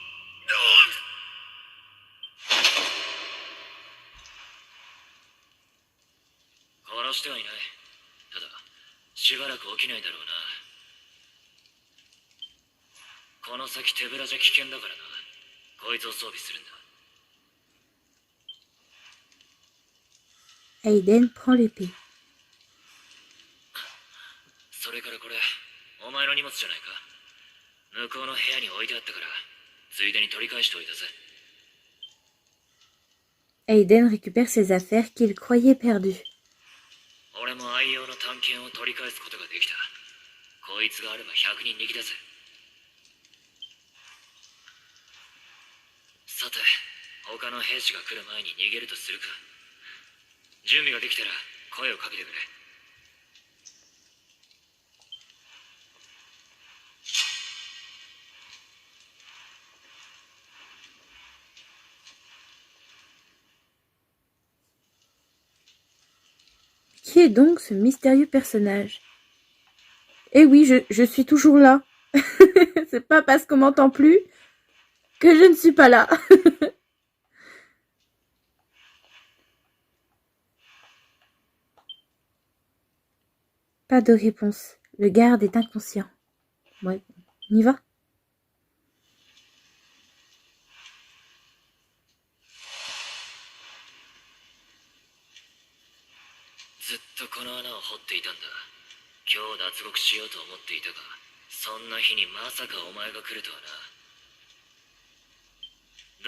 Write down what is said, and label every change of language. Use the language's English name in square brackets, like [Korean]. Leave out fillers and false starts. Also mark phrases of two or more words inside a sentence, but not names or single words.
[Japanese] 殺してはいない。ただしばらく起きないだろうな。この先手ぶらじゃ危険だからな。こいつを装備するんだ。 [French] Aiden prend l'épée. [Japanese] それからこれお前の荷物じゃないか。向こうの部屋に置いてあったからついでに取り返しておいたぜ。 [French] Aiden récupère ses affaires qu'il croyait perdues. [Japanese] 俺も愛用の探検を取り返すことができた。こいつがあれば100人力だぜ。さて、他の兵士が来る前に逃げるとするか。準備ができたら声をかけてくれ。 [French] Qui est donc ce mystérieux personnage? Eh oui, je suis toujours là. C'est pas parce qu'on m'entend plus que je ne suis pas là. Pas de réponse. Le garde est inconscient. Ouais, on y va. [Japanese] ずっとこの穴を掘っていたんだ。今日脱獄しようと思っていたが、そんな日にまさかお前が来るとはな。